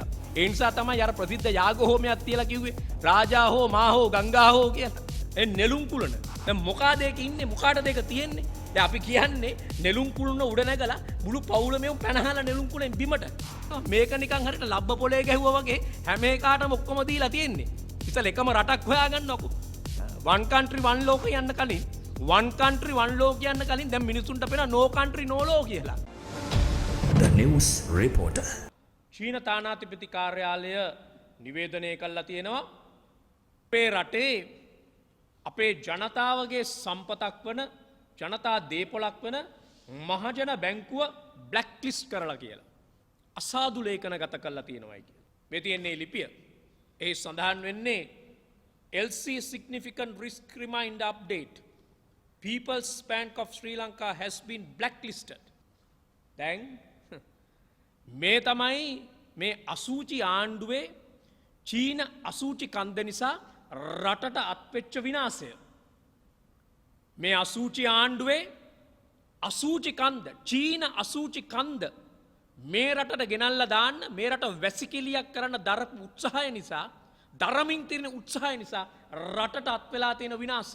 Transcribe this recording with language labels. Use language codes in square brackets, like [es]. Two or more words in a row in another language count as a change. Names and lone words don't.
[si] ඒ නිසා තමයි අර ප්‍රසිද්ධ යාග හෝමයක් තියලා කිව්වේ රාජා හෝ මා හෝ ගංගා හෝ කියලා. නෙළුම් කුලන දැන් මොකාද ඒක ඉන්නේ මොකාටද ඒක තියෙන්නේ දැන් අපි කියන්නේ නෙළුම් කුලන උඩ නැගලා මුළු පවුලම පැනහලා නෙළුම් කුලෙන් බිමට මේක නිකන් හරියට ලබ්බ පොලේ ගැහුවා වගේ හැම එකටම ඔක්කොම දීලා තියෙන්නේ ඉතින් එකම රටක් හොයාගන්නකො [en] one country one law [si] කියන්න කලින් [en] one country one law [si] කියන්න කලින් දැන් මිනිසුන්ට පේන [en] no country no law [si] කියලා [en] The News Reporter [si] චීන තානාධිපති කාර්යාලය නිවේදනය කළා තියෙනවා අපේ රටේ අපේ ජනතාවගේ සම්පතක් වන ජනතා දේපොලක් වන මහජන බැංකුව [en] black list [si] කරලා කියලා. අසාදු ලේඛන ගත කරලා තියෙනවායි කියලා. මේ තියෙන්නේ ලිපිය. ඒ සඳහන් වෙන්නේ [en] LC significant risk reminder update. People's Bank of Sri Lanka has been blacklisted. [si] දැන් මේ තමයි මේ අසූචි ආණ්ඩුවේ චීන අසූචි කන්ද නිසා රටට අත්වෙච්ච විනාශය. මේ අසූචි ආණ්ඩුවේ අසූචි කන්ද චීන අසූචි කන්ද මේ රටට ගෙනල්ලා දාන්න මේ රට වැසිකිළියක් කරන්න දරපු උත්සාහය නිසා දරමින් තියෙන උත්සාහය නිසා රටට අත්වෙලා තියෙන විනාශය.